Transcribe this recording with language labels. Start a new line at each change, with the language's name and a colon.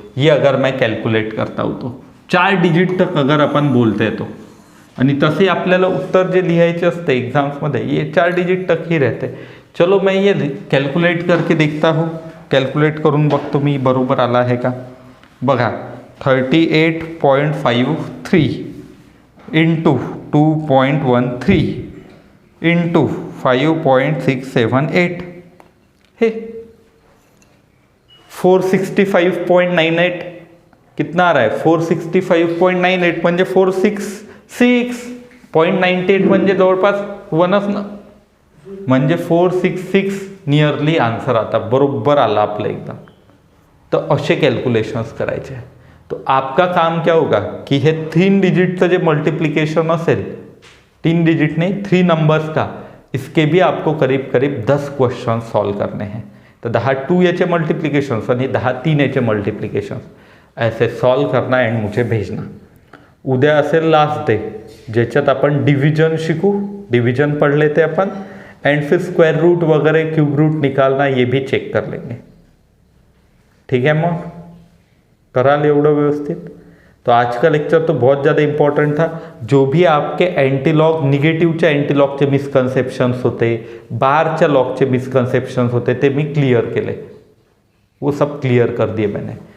Hindi: ये अगर मैं कैलकुलेट करता हूँ तो 4 डिजिट तक अगर अपन बोलते हैं तो,
Marathi: आणि तसे आपल्याला उत्तर जे लिहायचे असते एग्जाम्समध्ये
Hindi: ये 4 डिजिट तक ही रहते। चलो मैं ये कैलकुलेट करके देखता हूँ,
Marathi: कैलकुलेट करून बघतो मी बरोबर आला आहे का। बघा 38.53 इंटू 2.13 इंटू 5.678 हे 465.98
Hindi: कितना आ रहा है?
Marathi: 465.98 म्हणजे 466.98 म्हणजे जवळपास 1च ना, म्हणजे 466 नियरली आन्सर आता बरोबर आला आपलं एकदम। तो असे कॅल्क्युलेशन्स करायचे।
Hindi: तो आपका काम क्या होगा कि
Marathi: हे 3 डिजिटचं जे मल्टिप्लिकेशन असेल,
Hindi: 3 डिजिट नहीं 3 नंबर्स का, इसके भी आपको करीब करीब 10 क्वेश्चन सॉल्व करने हैं।
Marathi: तो 10 2 याचे मल्टिप्लिकेशन्स आणि 10 3 याचे मल्टिप्लिकेशन्स
Hindi: ऐसे सॉल्व करना एंड मुझे भेजना।
Marathi: उद्या असेल लास्ट डे ज्याच्यात आपण डिविजन शिकू,
Hindi: डिविजन पढ़ लेते अपन एंड फिर स्क्वायर रूट वगैरह क्यूब रूट निकालना ये भी चेक कर लेंगे। ठीक है,
Marathi: मग करा एवढं व्यवस्थित।
Hindi: तो आज का लेक्चर तो बहुत ज़्यादा इंपॉर्टेंट था।
Marathi: जो भी आपके एंटीलॉग निगेटिव्हच्या एंटीलॉगचे मिसकन्सेप्शन्स होते, बारच्या लॉगचे मिसकन्सेप्शन्स होते, ते मी क्लियर केले,
Hindi: वो सब क्लियर कर दिए मैंने।